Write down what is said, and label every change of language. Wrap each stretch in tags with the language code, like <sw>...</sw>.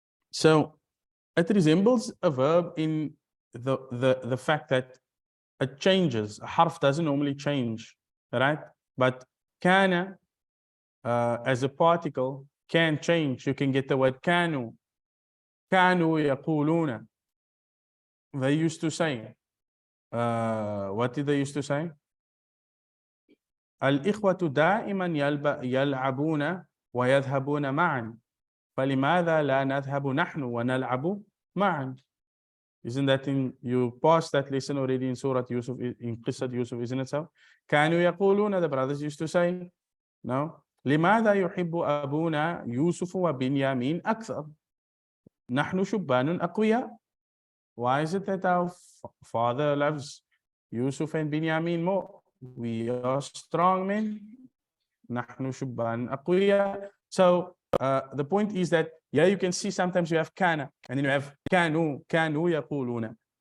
<en>So it resembles a verb in the fact that it changes. A harf doesn't normally change, right? But kana as a particle can change. You can get the word kanu. Kanu yaquluna. They used to say. What did they used to say?</en> <ar>الإخوة دائما يلعبون ويذهبون معا فلماذا لا نذهب نحن ونلعب معا.</ar> <en>Isn't that you passed that lesson already in Surah Yusuf, in Qissat Yusuf, isn't it so?</en> <ar>كانوا يقولون,</ar> <en>the brothers used to say, no?</en> <ar>لماذا يحب أبونا يوسف وبنيامين أكثر نحن شبان أقوياء.</ar> <en>Why is it that our father loves Yusuf and Binyamin more? We are strong men.</en> <ar>نحن شبان أقوياء.</ar> <en>So the point is that you can see sometimes you have kana, and then you have</en> <ar>كانوا يقولون.</ar>